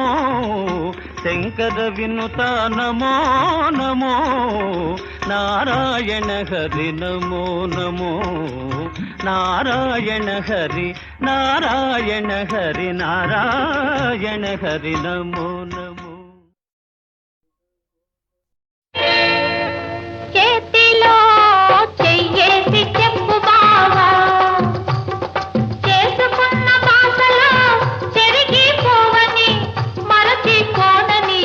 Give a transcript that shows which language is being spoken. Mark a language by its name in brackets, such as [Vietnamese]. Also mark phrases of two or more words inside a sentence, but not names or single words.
[Sanskrit] शंकर विनुता नमो नमो। नारायण हरि नमो नमो। नारायण हरि नारायण हरि नारायण हरि नमो नमो। [Telugu] చేతిలో చెయ్యేసి చెప్పు బావా, చేసుకున్న బాసలో చెరిగిపోవని మరచిపోనని.